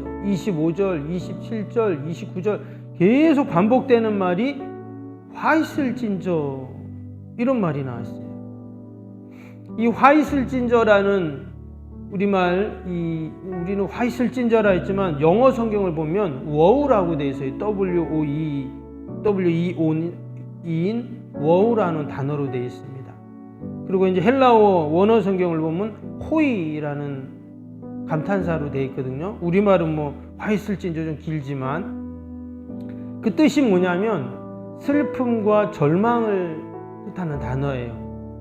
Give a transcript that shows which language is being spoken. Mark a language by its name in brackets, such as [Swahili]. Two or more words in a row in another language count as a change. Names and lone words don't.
[Korean] 25절, 27절, 29절 계속 반복되는 말이 화 있을진저, 이런 말이 나왔어요. 이 화 있을진저라는 우리말, 우리는 화 있을진저라 했지만 영어 성경을 보면 wow라고 되어 있어요. W-O-E-W-E-O인 wow라는 단어로 되어 있습니다. 그리고 이제 헬라어 원어 성경을 보면 호이라는 감탄사로 되어 있거든요. 우리말은 화 있을진저 좀 길지만 그 뜻이 뭐냐면 슬픔과 절망을 뜻하는 단어예요.